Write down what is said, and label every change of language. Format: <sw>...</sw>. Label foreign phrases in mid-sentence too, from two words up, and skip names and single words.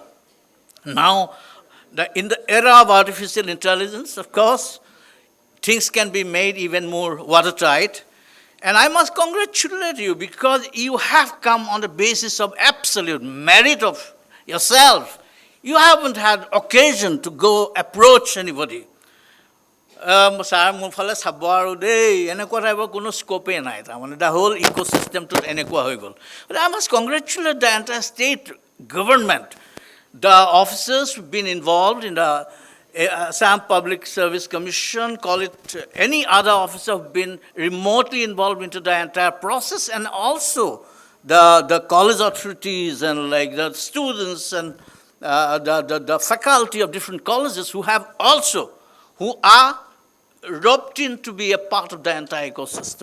<en>Now, in the era of artificial intelligence, of course, things can be made even more watertight. And I must congratulate you because you have come on the basis of absolute merit of yourself. You haven't had occasion to go approach anybody. Sir,</en> <as>মোৰ ফালে চাব আৰু দেই এনেকুৱা টাইপৰ কোনো স্কোপেই নাই তাৰমানে</as> <en>the whole ecosystemটোত</en> <as>এনেকুৱা হৈ গ'ল.</as> <en>But I must congratulate the entire state government. The officers who've been involved in the Assam Public Service Commission, call it any other officer who've been remotely involved into the entire process, and also the college authorities and like the students and the faculty of different colleges who are roped in to be a part of the entire ecosystem.</en>